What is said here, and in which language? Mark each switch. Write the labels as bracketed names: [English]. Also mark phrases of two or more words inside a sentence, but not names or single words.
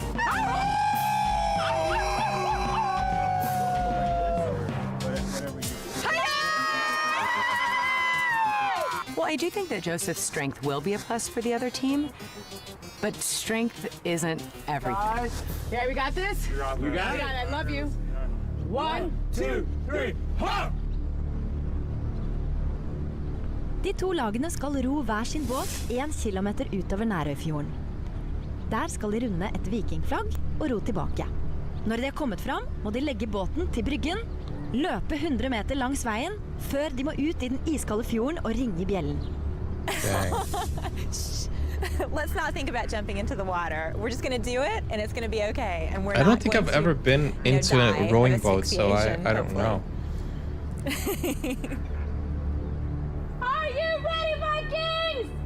[English] Well, I do think that Joseph's strength will be a plus for the other team, but strength isn't everything. Okay, we got this? You got it. I love you. 1, 2, 3, hop! [Norwegian] De to lagene skal ro hver sin båt 1 kilometer utover Nærøyfjorden. Der skal de runde et vikingflagg og ro tilbake. Når de har kommet fram, må de legge båten til bryggen, løpe 100 meter langs veien, før de må ut i den iskalde fjorden og ringe bjellen. [English] Let's not think about jumping into the water. We're just going to do it, and it's going to be okay. And we're I don't think I've ever been into a rowing boat, so I don't know. Are you ready, Vikings?